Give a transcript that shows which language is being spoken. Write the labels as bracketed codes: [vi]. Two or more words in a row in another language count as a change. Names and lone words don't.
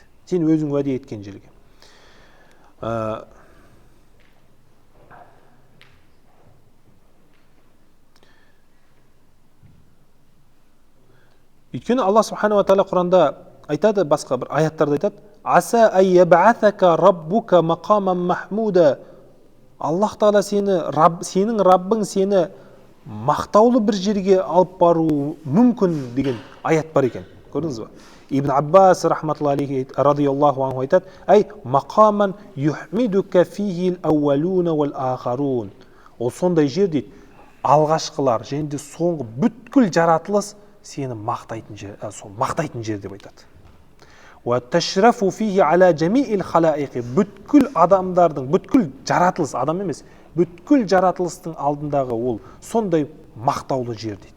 [kk] Сен өзің уәде еткен жерге. Өйткені Аллах [ar] سبحانه وتعالى [kk] Құранда айтады, басқа бір аяттарда айтады, [ar] عسى أن يبعثك ربك مقاما محمودا. [kk] Аллах тағала сенің Раббың сені мақтаулы бір жерге алып бару мүмкін деген аят бар екен. Көрдіңіз ба? Ибн Аббас [ar] رحمة الله رضي الله عنه [kk] айтады: [ar] "أي مقاما يحمدك فيه الأولون والآخرون". [kk] Ол сондай жер дейді, алғашқылар және де соңғы бүткіл жаратылыс сені мақтайтын жер, сол мақтайтын жер деп айтады. [ar] وتشرف فيه على جميع الخلائق, [kk] бүткіл адамдардың, бүткіл жаратылыс, адам емес, бүткіл жаратылыстың алдындағы ол сондай мақтаулы жер дейді.